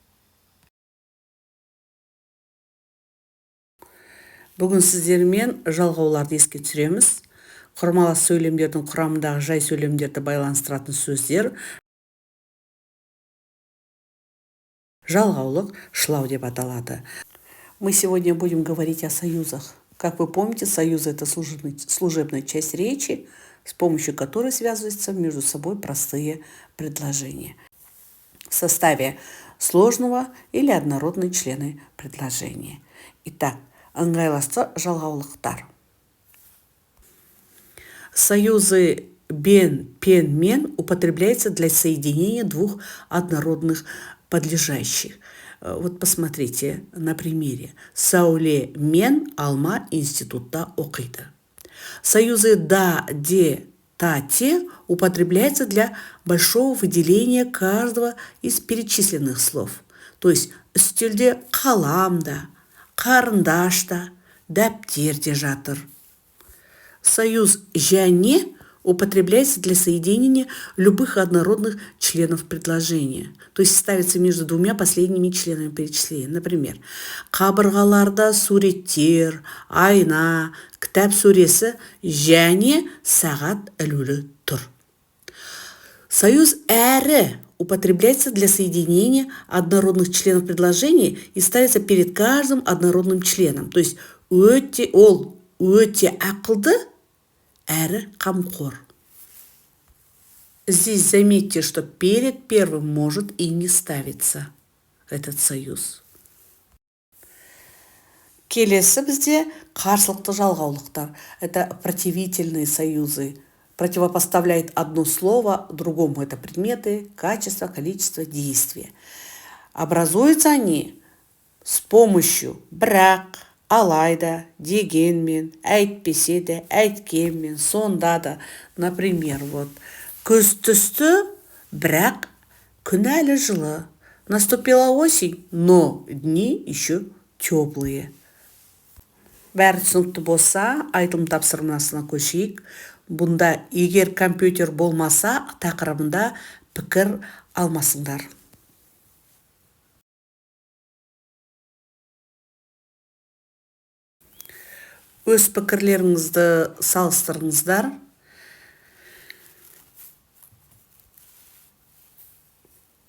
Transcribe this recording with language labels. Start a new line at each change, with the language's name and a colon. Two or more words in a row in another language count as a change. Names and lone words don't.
Kazakh: Бүгін сіздермен жалғауларды еске түсіреміз. Құрмалас сөйлемдердің құрамындағы жай сөйлемдерді байланыстыратын сөздер жалғаулық шлау деп аталады.
Russian: Мы сегодня будем говорить о союзах. Как вы помните, союзы – это служебная часть речи, с помощью которой связываются между собой простые предложения в составе сложного или однородные члены предложения. Итак,
Kazakh: ыңғайласты жалғаулықтар.
Russian: Союзы бен, пен, мен употребляются для соединения двух однородных подлежащих. Вот посмотрите на примере.
Kazakh: Сауле мен алма институтта оқиды.
Russian: Союзы да, де, та, те употребляются для большого выделения каждого из перечисленных слов. То есть
Kazakh: үстелде қалам да, қарындаш та, дәптер де жатыр.
Russian: Союз және употребляется для соединения любых однородных членов предложения. То есть ставится между двумя последними членами перечисления. Например,
Kazakh: қабырғаларда суреттер, айна, кітап сөресі және сағат ілулі тұр.
Russian: Союз әрі употребляется для соединения однородных членов предложения и ставится перед каждым однородным членом. То есть
Kazakh: ол өте ақылды әрі қамқор.
Russian: Здесь заметьте, что перед первым может и не ставиться этот союз.
Kazakh: Келесі бізде қарсылықты жалғаулықтар.
Russian: Это противительные союзы. Противопоставляет одно слово другому. Это предметы, качество, количество, действия. Образуются они с помощью
Kazakh: бірақ, алайда, дегенмен, әйтпесе де, әйткенмен, сонда да.
Russian: Например, вот
Kazakh: күз түсті, бірақ күн әлі жылы.
Russian: Наступила осень, но дни еще теплые.
Kazakh: Бәрі түсінікті болса, айтылым тапсырмасына көшейік. Бұнда егер компьютер болмаса, тақырыбында пікір алмасыңдар. Өз пікірлеріңізді салыстырыңыздар.